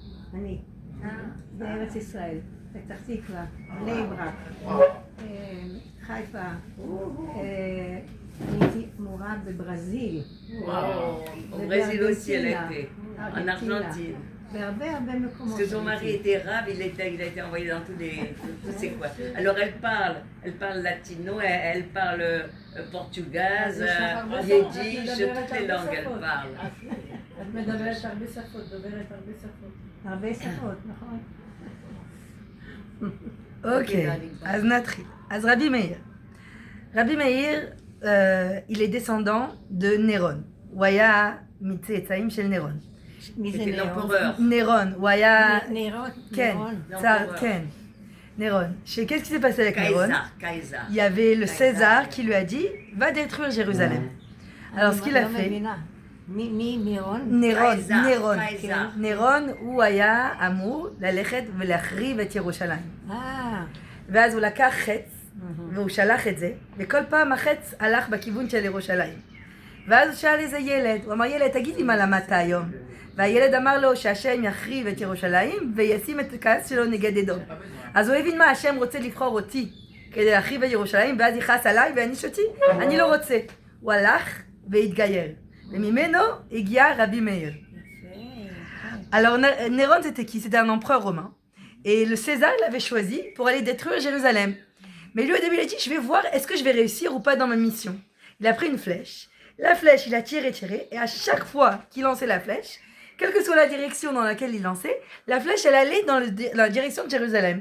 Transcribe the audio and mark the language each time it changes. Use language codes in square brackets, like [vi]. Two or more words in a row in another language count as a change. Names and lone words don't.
[he] אני. בארץ ישראל. פתח תקווה, בני ברק, חיפה. אני הייתי מורה בברזיל. [fr] Au Brésil aussi, elle était. En Argentine. [he] בהרבה מקומות. [fr] Parce que son mari était arabe, il a été envoyé dans tous ces coins. Alors elle parle latino, elle parle portugaise, yiddish, toutes les langues elle parle. [he] את מדברת הרבה שפות, הרבה שפות, נכון? אוקיי, אז נתחיל. אז רבי מאיר. רבי מאיר, [fr] il est descendant de נירון. [he] הוא היה מצאצאים של נירון. מי זה נירון, הוא היה... נירון? כן, כן. [fr] Néron. Qu'est-ce qui s'est passé avec Néron? Il y avait le César qui lui a dit va détruire Jérusalem. Alors ce qu'il a fait. [he] נירון הוא היה אמור ללכת ולהחריב את ירושלים. ואז הוא לקח חץ והוא שלח את זה, וכל פעם החץ הלך בכיוון של ירושלים. ואז הוא שאל איזה ילד, הוא אמר ילד תגיד לי מה למדת היום? והילד אמר לו שהשם יחריב את ירושלים וישים את הכעס שלו נגד אדום. אז הוא הבין מה השם רוצה לבחור אותי כדי להחריב את ירושלים, ואז יכעס עליי ויעניש אותי, אני לא רוצה. הוא הלך והתגייר. וממנו הגיע רבי מאיר. [fr] Alors Néron c'était qui? C'était un empereur romain. Et le César l'avait choisi pour aller détruire Jérusalem. Mais lui au début il a dit je vais voir est-ce que je vais réussir ou pas dans ma mission. Il a pris une flèche. La flèche il a tiré et à chaque fois qu'il lançait la flèche, quelle que soit la direction dans laquelle il lançait, la flèche elle allait dans la direction de Jérusalem.